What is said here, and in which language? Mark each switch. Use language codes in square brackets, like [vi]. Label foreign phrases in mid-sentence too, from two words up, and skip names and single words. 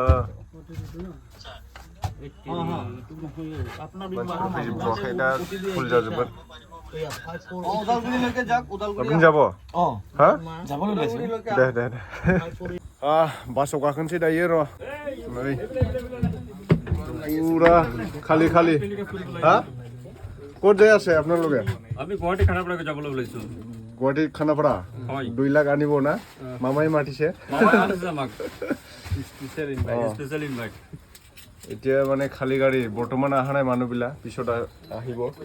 [brx] फैजोबथ'वाखै दा फुल जाजोबगोन। যাব हा दे बासाव गाखोनोसै दायो र' नै पूरा खाली खाली। [as] हाँ ক'ত যাই আছে আপোনালোকে? আমি গুৱাহাটী খানাপাৰাকে যাবলৈ ওলাইছো। গুৱাহাটী খানাপাৰা 2 লাখ আনিব না? মামাই মাতিছে। এতিয়া মানে খালী গাড়ী বৰ্তমান অহা নাই মানুহবিলাক, পিছত আহিব।